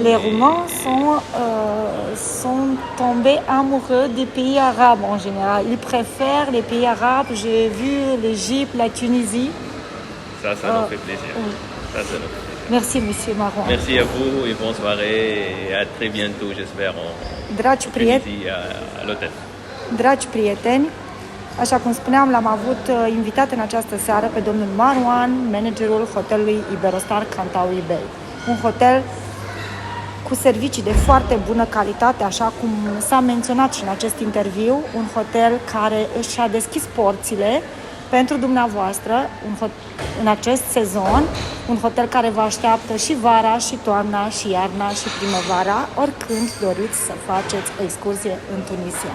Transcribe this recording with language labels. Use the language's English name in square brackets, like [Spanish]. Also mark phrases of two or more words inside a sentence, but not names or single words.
[French] Les Roumains sont tombés amoureux des pays arabes en général. Ils préfèrent les pays arabes. J'ai vu l'Égypte, la Tunisie. Ça nous fait plaisir. Oui. Ça nous fait plaisir. Merci, monsieur Marwan. Merci à vous et bonne soirée et à très bientôt, j'espère, en Tunisie, à l'hôtel. [Romanian] Dragi prieteni, așa cum spuneam, l-am avut invitat în această seară pe domnul Marwan, managerul hotelului Iberostar Cantabria Bay. Un hotel cu servicii de foarte bună calitate, așa cum s-a menționat și în acest interviu, un hotel care își a deschis porțile pentru dumneavoastră în acest sezon, un hotel care vă așteaptă și vara, și toamna, și iarna, și primăvara, oricând doriți să faceți o excursie în Tunisia.